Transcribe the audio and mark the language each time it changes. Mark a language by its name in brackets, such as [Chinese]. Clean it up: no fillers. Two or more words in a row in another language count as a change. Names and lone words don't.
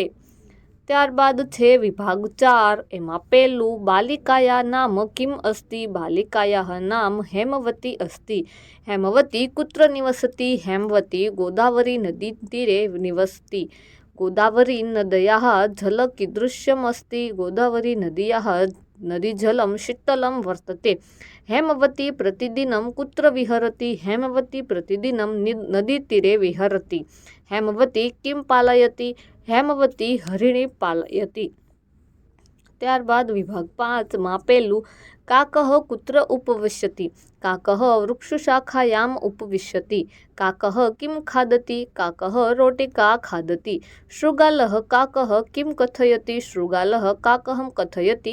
[Gujarati] ત્યારબાદ છે વિભાગ 4, એમાં પહેલું [Sanskrit] बालिकायाः नाम किम् अस्ति, बालिकायाः नाम हेमवती अस्ति. हेमवती कुत्र निवसति, हेमवती गोदावरी नदी तीरे निवसति. गोदावरी नद्याः जल कीदृशम् अस्ति, गोदावरी नद्याः नदीजलं शीतलं वर्तते. हेमवती प्रतिदिनं कुत्र विहरति, हेमवती प्रतिदिनं नदीतीरे विहरति. हेमवती किं पालयति, हेमवती हरिणी पालयति. [Gujarati] ત્યારબાદ વિભાગ 5માં પહેલું [Sanskrit] काकः कुत्र उपविशति, काकः वृक्षशाखायाम् उपविशति. काकः किम् खादति, काकः रोटिका खादति. शृगालः काकः किम् कथयति, शृगालः काकः कथयति.